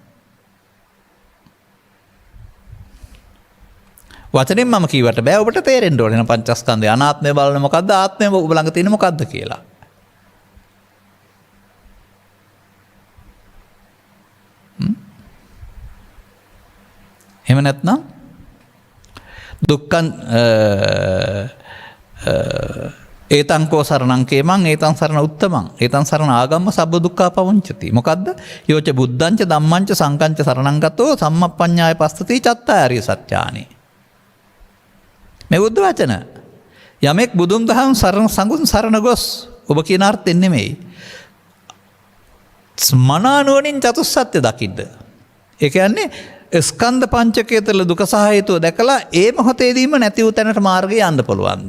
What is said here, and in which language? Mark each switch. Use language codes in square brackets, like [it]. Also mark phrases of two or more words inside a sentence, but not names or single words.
[si] වචනෙන් මම කීවට බෑ ඔබට තේරෙන්න ඕනේ නම් පංචස්කන්ධේ අනාත්මය බලන මොකද්ද ආත්මය ඔබ ළඟ තියෙන මොකද්ද කියලා. [pi] එහෙම නැත්නම් දුක්ඛං ඒතං කෝ සරණං කේමං ඒතං සරණ උත්තමං ඒතං සරණ ආගම්ම සබ්බ දුක්ඛා පවංචති. මොකද්ද? යෝච බුද්ධංච ධම්මංච සංඝංච සරණං ගතෝ සම්මප්පඤ්ඤාය පස්සති චත්තාරිය සත්‍යානි. [si] මේ බුද්ධ වචන. යමෙක් බුදුන් දහම් සරණ සංඝුන් සරණ ගොස් ඔබ කියන අර්ථයෙන් නෙමෙයි. මනානුවණින් චතුස්සත්‍ය දකින්න. ඒ කියන්නේ ස්කන්ධ පංචකය තුළ දුක සහ හේතුව දැකලා ඒ මොහොතේදීම නැති වූ තැනට මාර්ගය යන්න පුළුවන්ද?